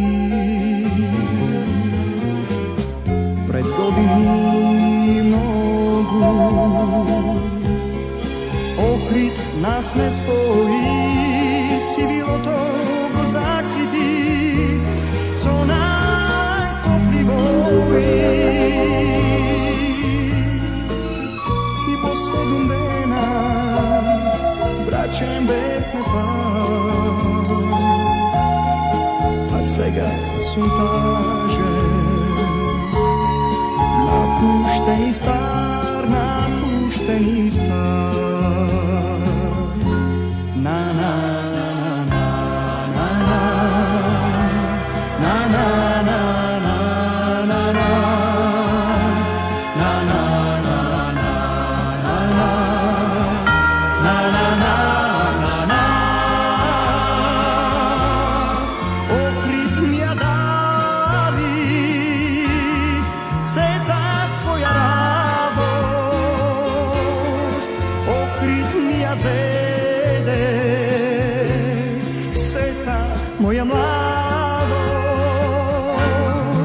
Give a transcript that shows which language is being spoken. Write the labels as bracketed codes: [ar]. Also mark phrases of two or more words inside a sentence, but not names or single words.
[mk] Пред години многу Охрид нас не спои, сивилото го закити со најтопли бои. И по 7 дена браќем бевме пак, а сега сум таже [sr] napušten i star, napušten i star. Na na na na na na na na na na na na na na na na na na. [mk] Охрид ми ја дали сета своја радост, Охрид ми ја зеде сета моја младост.